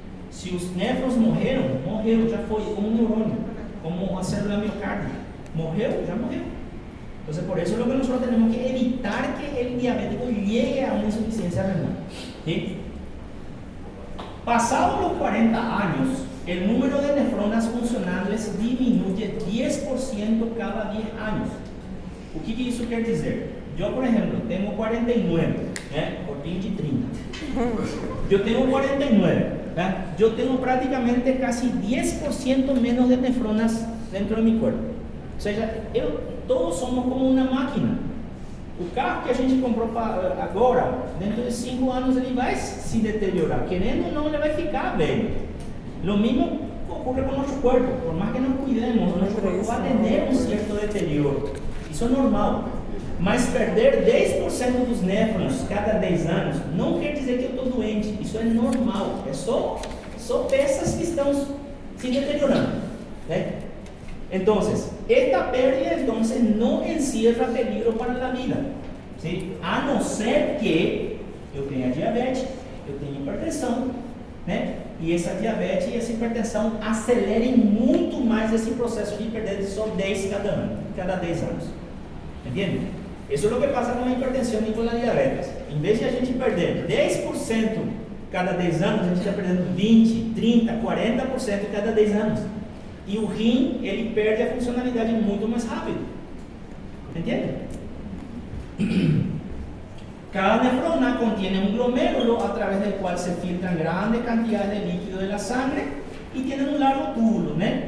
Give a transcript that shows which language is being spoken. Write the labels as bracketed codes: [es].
[pt] Se os néfrons morreram, já foi, como um neurônio, como uma célula miocárdica. Morreu, já morreu. [es] Entonces, por eso es lo que nosotros tenemos que evitar que el diabético llegue a una insuficiencia renal. ¿Sí? Pasados los 40 años, el número de nefronas funcionales disminuye 10% cada 10 años. [pt] O que isso quer dizer? Eu, por exemplo, tenho 49, cortinho de 30. Eu tenho 49, eu tenho praticamente [es] casi 10% menos de nefronas dentro de mi cuerpo. [pt] Ou seja, todos somos como uma máquina. O carro que a gente comprou agora, dentro de 5 anos ele vai se deteriorar. Querendo ou não, ele vai ficar velho. [es] Lo mismo ocurre [pt] com o nosso corpo. Por mais que não cuidemos, o nosso corpo vai ter um certo deterioro. Isso é normal. Mas perder 10% dos néfrons cada 10 anos não quer dizer que eu estou doente. Isso é normal. É só peças que estão se deteriorando. Né? [es] Entonces, esta pérdida entonces no encierra peligro para la vida, ¿sí? [pt] A no ser que eu tenha diabetes, eu tenha hipertensão, né? E essa diabetes e essa hipertensão acelerem muito mais esse processo de perder só 10 cada 10 anos. Entende? Isso é o que passa com a hipertensão e com a diabetes. Em vez de a gente perder 10% cada 10 anos, a gente está perdendo 20, 30, 40% cada 10 anos. E o rim, ele perde a funcionalidade muito mais rápido. Entende? [es] Cada nefrona contiene un glomérulo a través del cual se filtran grandes cantidades de líquido de la sangre y tienen un largo túbulo, ¿no?